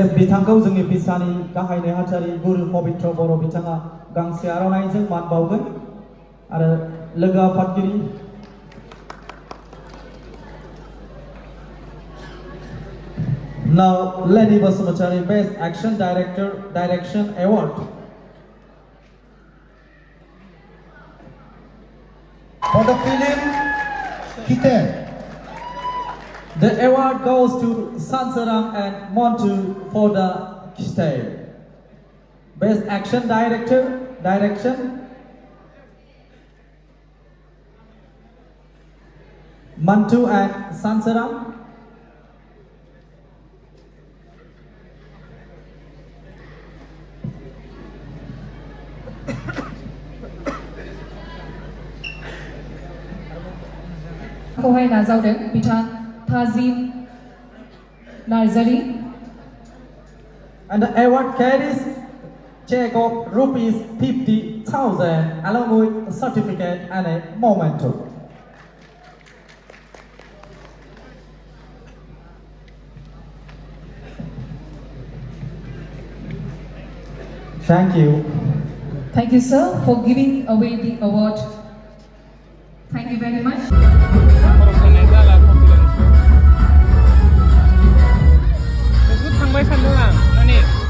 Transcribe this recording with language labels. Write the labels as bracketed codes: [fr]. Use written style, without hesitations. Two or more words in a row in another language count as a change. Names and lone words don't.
[brx] बिथांखौ जोंनि बिसानि गाहाय नेहाथारि गुरु पबित्र बर' बिथाङा गांसे आर'नाइजों मान बावगोन आरो लोगो आफादगिरि [en] Now Lenny Basumotari Best Action Director Direction Award. For the film Kite, The award goes to Sansaram and Montu for the Kite. Best Action Director Direction Mantu and Sansaram. [brx] खौहाय नाजावदों बिथां थाजिम नार्जारी [en] And the award carries check of rupees 50,000 along with a certificate and a memento. Thank you. Thank you, sir, for giving away the award. Thank you very much. [brx] थांबाय सानदों आं माने